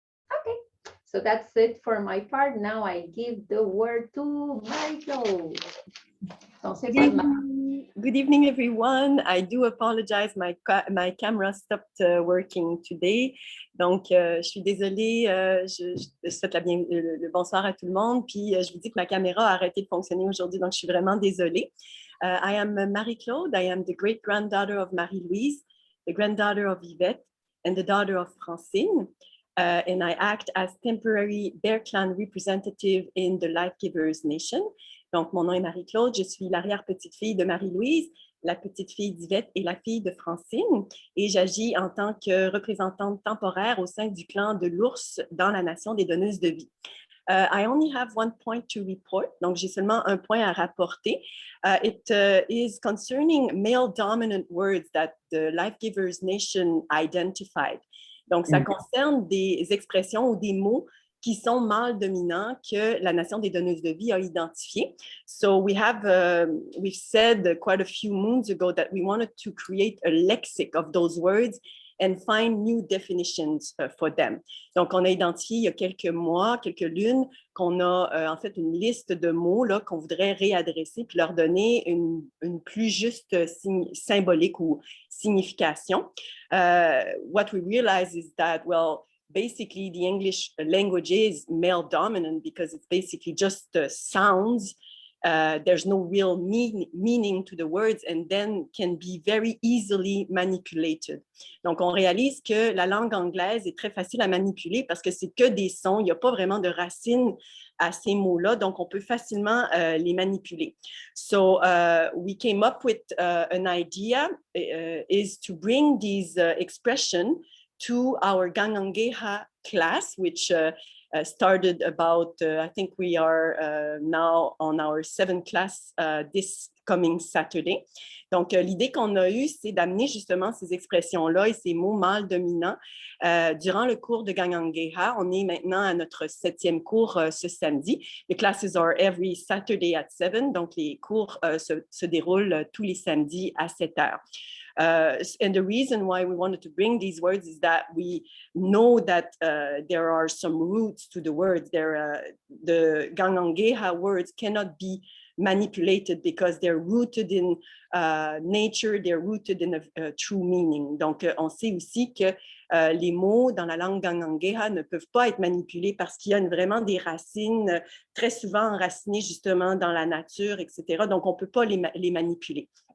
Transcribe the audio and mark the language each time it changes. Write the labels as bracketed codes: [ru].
[en] OK. So that's it for my part. Now I give the word to Marie-Claude. Good evening, everyone. I do apologize. My camera stopped working today. [fr] Donc, je suis désolée. Je souhaite le bonsoir à tout le monde. Puis, je vous dis que ma caméra a arrêté de fonctionner aujourd'hui. Donc, je suis vraiment désolée. [en] I am Marie-Claude. I am the great-granddaughter of Marie-Louise, the granddaughter of Yvette, and the daughter of Francine. And I act as temporary Bear Clan representative in the Life Givers Nation. [fr] Donc, mon nom est Marie-Claude, je suis l'arrière-petite-fille de Marie-Louise, la petite-fille d'Yvette et la fille de Francine, et j'agis en tant que représentante temporaire au sein du clan de l'ours dans la nation des donneuses de vie. [en] I only have one point to report, [fr] donc j'ai seulement un point à rapporter. [en] It is concerning male-dominant words that the Life Givers Nation identified. [fr] Donc, ça concerne des expressions ou des mots qui sont mâles dominants que la nation des donneuses de vie a identifiés. [en] So we've said quite a few moons ago that we wanted to create a lexic of those words and find new definitions for them. [fr] Donc, on a identifié il y a quelques mois, quelques lunes, qu'on a en fait une liste de mots là, qu'on voudrait réadresser puis leur donner une plus juste symbolique ou signification. [en] What we realize is that, well, basically the English language is male dominant because it's basically just sounds. There's no real meaning to the words and then can be very easily manipulated. [fr] Donc, on réalise que la langue anglaise est très facile à manipuler parce que c'est que des sons, il n'y a pas vraiment de racines à ces mots-là, donc on peut facilement les manipuler. [en] So, we came up with an idea is to bring these expressions to our Gangangeha class, which started about, I think we are now on our 7th class this coming Saturday. [fr] Donc, l'idée qu'on a eue, c'est d'amener justement ces expressions-là et ces mots mâles dominants durant le cours de Gangangeha. On est maintenant à notre 7e cours ce samedi. [en] The classes are every Saturday at 7, [fr] donc les cours se déroulent tous les samedis à 7 heures. [en] And the reason why we wanted to bring these words is that we know that there are some roots to the words. The Gangangeha words cannot be manipulated because they're rooted in nature, they're rooted in a true meaning. [fr] Donc, on sait aussi que les mots dans la langue Gangangeha ne peuvent pas être manipulés parce qu'il y a vraiment des racines très souvent enracinées justement dans la nature, etc. Donc, on ne peut pas les manipuler.